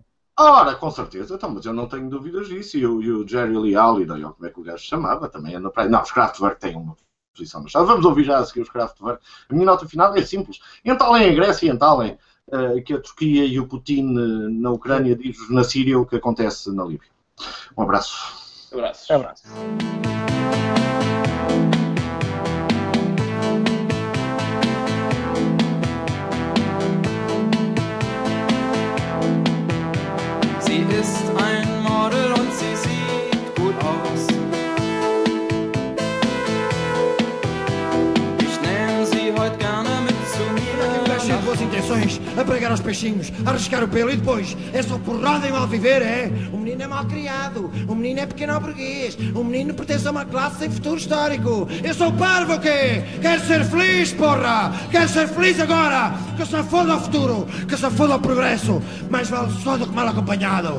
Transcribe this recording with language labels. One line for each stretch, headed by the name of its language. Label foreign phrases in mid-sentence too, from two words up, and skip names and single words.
Portuguese: Ora, com certeza, então, mas eu não tenho dúvidas disso. E o Jerry Lee Halliday, ou como é que o gajo se chamava, também anda para aí. Não, os Kraftwerk têm uma posição na chave. Vamos ouvir já a seguir os Kraftwerk. A minha nota final é simples. Entalem a Grécia, entalem que a Turquia e o Putin na Ucrânia diz na Síria o que acontece na Líbia. Um abraço. Abraço.
German: Sie ist ein Model und sie sieht gut aus. Ich nehme sie heute gerne mit zu mir.
Portuguese: Cheio de boas intenções, a pregar aos peixinhos, a arriscar o pelo e depois é só porrada e mal viver, é? O menino é mal criado, o menino é pequeno ao burguês, o menino pertence a uma classe sem futuro histórico. Eu sou parvo o quê? Quero ser feliz, porra! Quero ser feliz agora! Que se foda ao futuro, que se foda ao progresso. Mais vale só do que mal acompanhado.